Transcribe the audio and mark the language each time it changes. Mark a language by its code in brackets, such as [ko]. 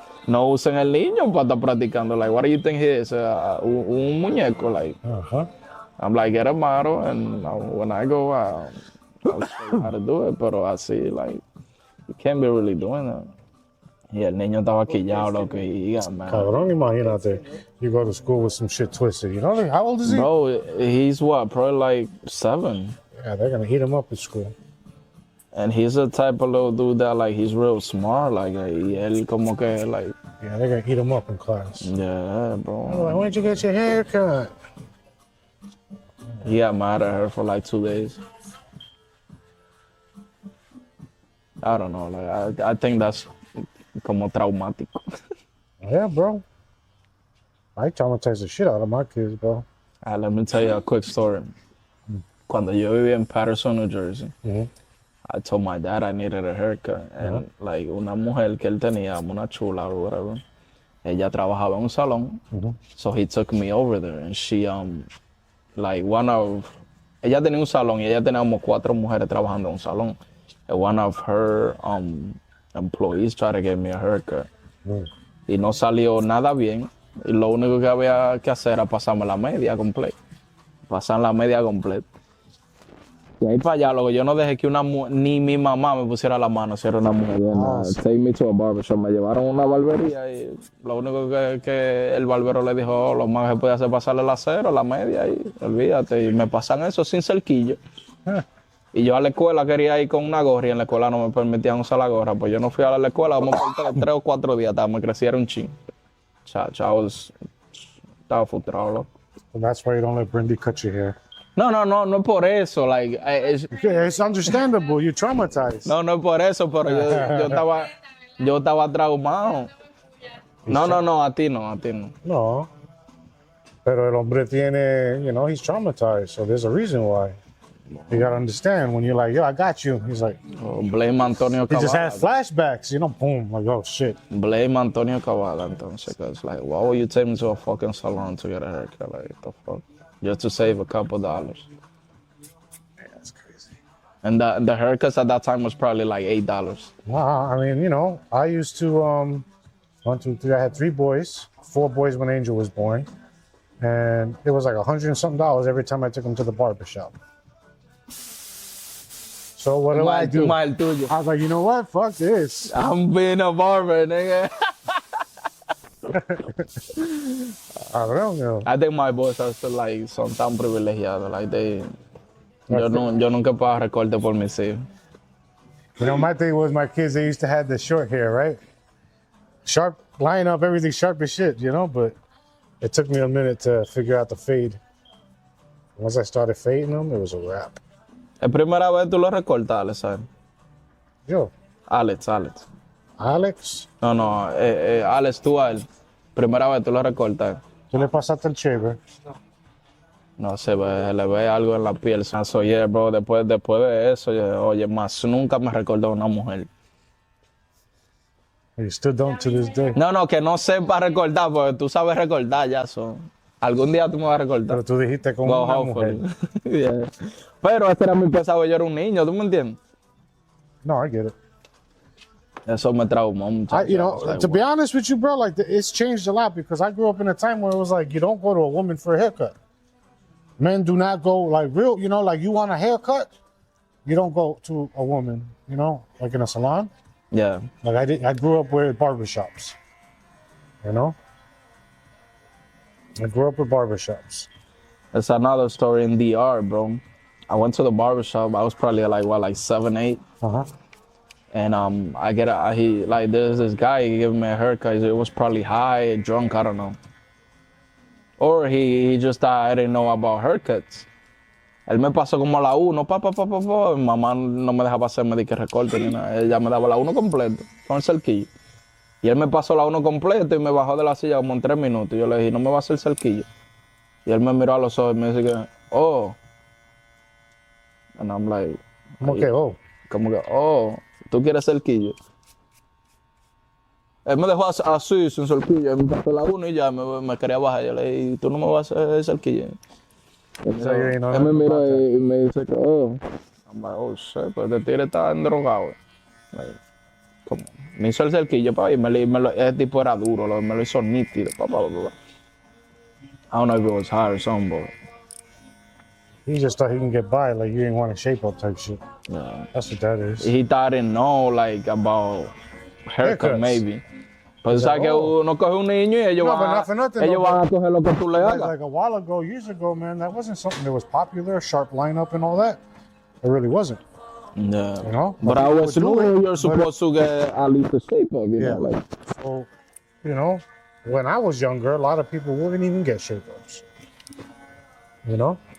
[es] No usen el niño para estar practicando. [en] Like, what do you think he is? [es] Un muñeco, [en] like. I'm like, get a model, and when I go, I'll show you how to do it. [es] Pero así, [en] like, you can't be really doing that. [es] Y el niño estaba quillado, lo que diga, man. Cabrón, imagínate. [en] You go to school with some shit twisted. Like, how old is he? Bro, he's what? Probably like 7. Yeah, they're gonna heat him up at school. And he's the type of little dude that, like, he's real smart. [es] Like, y él como que, like... [en] Yeah, they're gonna eat him up in class. Yeah, bro. Like, why didn't you get your hair cut? He got mad at her for like 2 days. I don't know. Like, I think that's [es] como traumático. [en] Yeah, bro. I traumatize the shit out of my kids, bro. Let me tell you a quick story. [es] Cuando yo vivía en [en] Patterson, New Jersey, I told my dad I needed a haircut. And like [es] una mujer que él tenía, una chula [en] or whatever, [es] ella trabajaba en un salón. [en] So he took me over there and she, like [es] ella tenía un salón y ella tenía como 4 mujeres trabajando en un salón. [en] And one of her employees tried to get me a haircut. [es] Y no salió nada bien. Y lo único que había que hacer era pasarme la media completa. Pasar la media completa. Y ahí para allá, yo no dejé que ni mi mamá me pusiera la mano si era una mujer. [en] Take me to a barbershop. [es] Me llevaron a una barbería y lo único que el barbero le dijo, lo más que podía hacer pasarle la cero, la media y olvídate. Y me pasan eso sin cerquillo. Y yo a la escuela quería ir con una gorra y en la escuela no me permitían usar la gorra. Pues yo no fui a la escuela como por 3 o 4 días hasta me creciera un chin. Chacho, estaba frustrado, loco. [en] And that's why you don't let Brindy cut your hair. [es] No es por eso. Like, [en] it's understandable. You're traumatized. [es] No es por eso, pero yo estaba traumado. No, a ti no. No. Pero el hombre tiene, [en] he's traumatized. So there's a reason why. You gotta understand when you're like, yo, I got you. He's like, blame Antonio Cavada. He just had flashbacks, boom, like, oh shit. Blame Antonio Cavada, [es] entonces, [en] because like, why would you take me to a fucking salon to get a haircut? Like, what the fuck? Just to save a couple dollars. Yeah, that's crazy. And the haircuts at that time was probably like $8. Wow, I mean, I used to, 1, 2, 3, I had 3 boys, 4 boys when Angel was born. And it was like $100 and something every time I took them to the barbershop. So what do I do? I was like, you know what? Fuck this. I'm being a barber, nigga. I don't know. I think my boys are still like [es] son tan privilegiados. Like yo nunca pago recorte por mis hijos. [en] My thing was my kids, they used to have the short hair, right? Sharp, line up, everything sharp as shit, but it took me a minute to figure out the fade. Once I started fading them, it was a wrap. [es] La primera vez tú lo recortas, ¿sabes? Yo. Alex. Alex, No, Alex, tú a él. Primera vez tú lo recortas. tú le pasaste el shaver. No sé, se le ve algo en la piel. Oye, bro, después de eso, oye, más nunca me recordó una mujer. [en] You still don't to this day. [es] No, que no sepa recordar, porque tú sabes recordar ya. Algún día tú me vas a recordar. Pero tú dijiste con [en] Well, [es] una [en] hopefully. [es] mujer. [en] Yeah. [es] Pero este era mi pesado, yo era un niño, ¿tú me entiendes? [en] No, I get it. [es] Eso me traumó mucho. [en] You know, to be honest with you, bro, like it's changed a lot because I grew up in a time where it was like you don't go to a woman for a haircut. Men do not go like real, you know, like you want a haircut, you don't go to a woman, you know, like in a salon. Yeah. Like I grew up with barbershops, you know. I grew up with barbershops. It's another story in DR, bro. I went to the barbershop. I was probably like 7, 8. Uh-huh. And there's this guy giving me a haircut. It was probably high, drunk, I don't know. Or he just thought I didn't know about haircuts. [es] Él me pasó como a la 1, Mi mamá no me dejaba hacerme de que recorte ni nada. Ella me daba la 1 completo, con el cerquillo. Y él me pasó la 1 completo y me bajó de la silla como en 3 minutos. Yo le dije, no me va a hacer cerquillo. Y él me miró a los ojos y me dice que, oh. [en] And I'm like, [es] Como que, ¿tú quieres cerquillo? Él me dejó así, sin cerquillo. Me pasó la 1 y ya me quería bajar. Yo le dije, ¿tú no me vas a hacer el cerquillo? Él me miró y me dice que, oh. [en] I'm like, oh, shit, [es] pues este tigre está endrogado. Like, ¿cómo? Me hizo el cerquillo, pa, y ese tipo era duro, me lo hizo nítido, pa. [en] I don't know if it was hard or something, but... He just thought he can get by, like you didn't want to shape up type shit. Yeah. That's what that is. He thought I didn't know, like, about haircut, Haircuts. maybe. [es] Pues tú sabes que uno coge un niño y ellos van a coger lo que tú le hagas. [en] Like a while ago, years ago, man, that wasn't something that was popular, sharp lineup and all that. It really wasn't. Yeah. You know? But I always knew you're supposed to get at least a shape up, you know? Like. So, you know, when I was younger, a lot of people wouldn't even get shape ups. You know?